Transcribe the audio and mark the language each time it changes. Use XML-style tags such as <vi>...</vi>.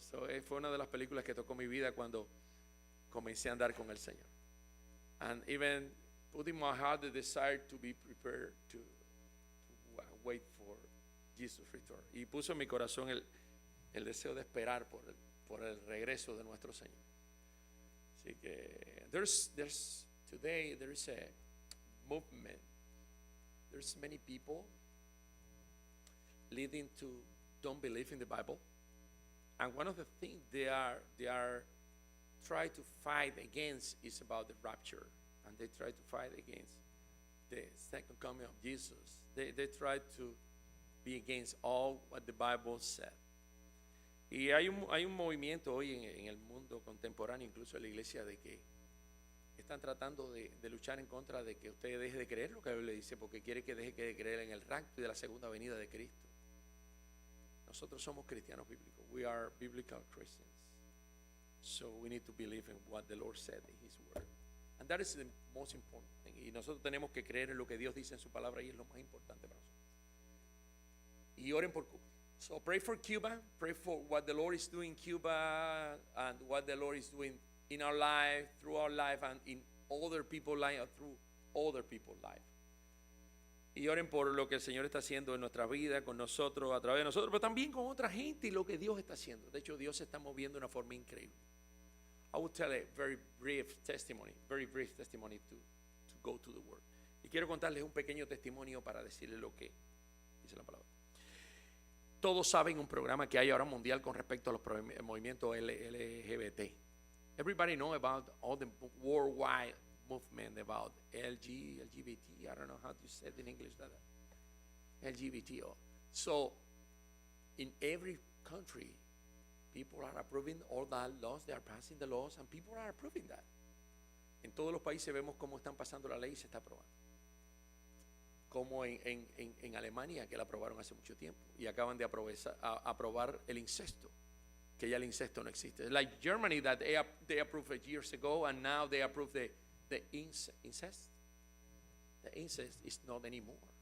<es>So fue una de las películas que tocó mi vida cuando comencé a andar con el Señor.</es> <en>And even put in my heart the desire to be prepared to wait for Jesus' return.</en> <es>Y puso en mi corazón el deseo de esperar por el regreso de nuestro Señor. Así que</es> <en>today there is a movement. There's many people leading to don't believe in the Bible, and one of the things they are try to fight against is about the rapture, and they try to fight against the second coming of Jesus. They try to be against all what the Bible said.</en> <es>Y hay un movimiento hoy en el mundo contemporáneo, incluso en la iglesia, de que están tratando de luchar en contra de que usted deje de creer lo que la Biblia dice, porque quiere que deje de creer en el rapto y de la segunda venida de Cristo. Nosotros somos cristianos bíblicos.</es> <en>We are biblical Christians. So we need to believe in what the Lord said in His Word. And that is the most important thing.</en> <es>Y nosotros tenemos que creer en lo que Dios dice en su palabra, y es lo más importante para nosotros. Y oren por Cuba.</es> <en>So pray for Cuba. Pray for what the Lord is doing in Cuba and what the Lord is doing in our life, through our life, and in other people's life, through other people's life.</en> <es>Y oren por lo que el Señor está haciendo en nuestra vida, con nosotros, a través de nosotros, pero también con otra gente y lo que Dios está haciendo. De hecho, Dios se está moviendo de una forma increíble.</es> <en>I will tell a very brief testimony to go to the Word.</en> <es>Y quiero contarles un pequeño testimonio para decirles lo que dice la palabra. Todos saben un programa que hay ahora mundial con respecto a los movimientos LGBT.</es> <en>Everybody know about all the worldwide movement about LGBT. I don't know how to say it in English. LGBT. So, in every country, people are approving all that laws. They are passing the laws, and people are approving that.</en> <es>En todos los países vemos cómo están pasando la ley y se está aprobando. Como en Alemania, que la aprobaron hace mucho tiempo y acaban de aprobar el incesto, que ya el incesto no existe.</es> <en>Like Germany, that they approved it years ago, and now they approve the incest. The incest is not anymore.</en>